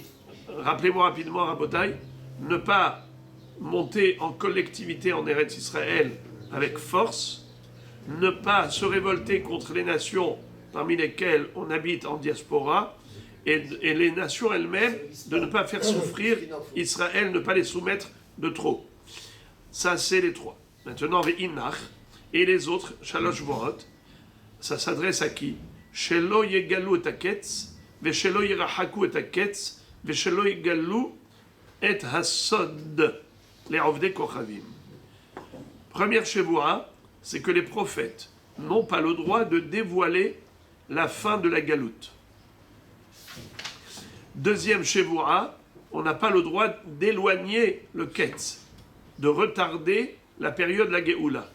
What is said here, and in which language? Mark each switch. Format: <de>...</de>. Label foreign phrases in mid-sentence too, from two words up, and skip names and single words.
<fr>Rappelez-moi rapidement, Rabotai, ne pas monter en collectivité en Eretz Israël avec force, ne pas se révolter contre les nations parmi lesquelles on habite en diaspora, et les nations elles-mêmes, de ne pas faire souffrir Israël, ne pas les soumettre de trop. Ça, c'est les 3. Maintenant, Ve'inach, et les autres,</fr> <he>שלוש ורות,</he> <fr>ça s'adresse à qui?</fr> <he>שלא יגלו את הקץ, ושלא ירחקו את הקץ, ושלא יגלו את הסוד, les עובדי כוכבים.</he> <fr>Première Shevuah, c'est que les prophètes n'ont pas le droit de dévoiler la fin de la galoute. Deuxième Shevuah, on n'a pas le droit d'éloigner le Ketz, de retarder la période de la Géoula.</fr>